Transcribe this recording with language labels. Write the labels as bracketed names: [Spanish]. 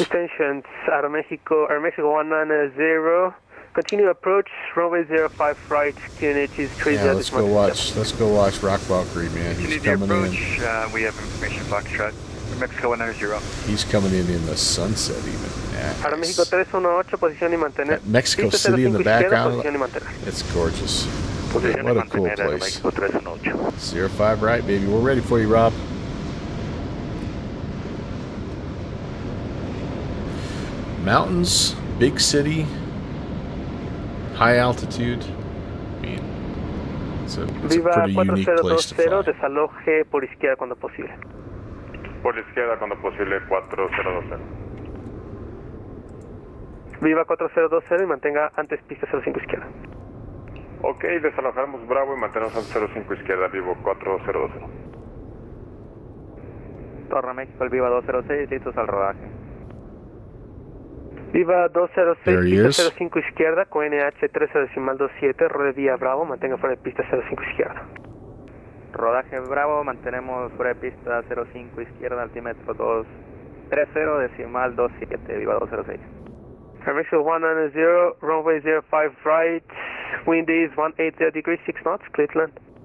[English] Extensions, Aeromexico 190. Continue approach, runway 05 right, QNH is 30. Yeah, let's go watch Rock Valkyrie, man. He's coming in. We have information, Foxtrot. Mexico 190. He's coming in the sunset even. [Spanish] Aeroméxico 318, posición y mantener. [English] That Mexico City in the background. It's gorgeous. What a cool place. 05 right, baby. We're ready for you, Rob. Mountains, big city, high altitude. I mean, it's a pretty unique place to fly. [Spanish] Desaloje por izquierda cuando posible. Por izquierda cuando posible 4020. Viva 4020 y mantenga antes pista 05 izquierda. Ok, desalojamos Bravo y mantenemos antes 05 izquierda, vivo 4020. Torre México, el Viva 206, listos al rodaje. Viva 206, pista 05 izquierda, con NH 13.27, rode vía Bravo, mantenga fuera de pista 05 izquierda. Rodaje Bravo, mantenemos fuera de pista 05 izquierda, altímetro 230, decimal 27, Viva 206. [English] Mexico 190, runway 05 right, wind is 180 degrees 6 knots, clear to land.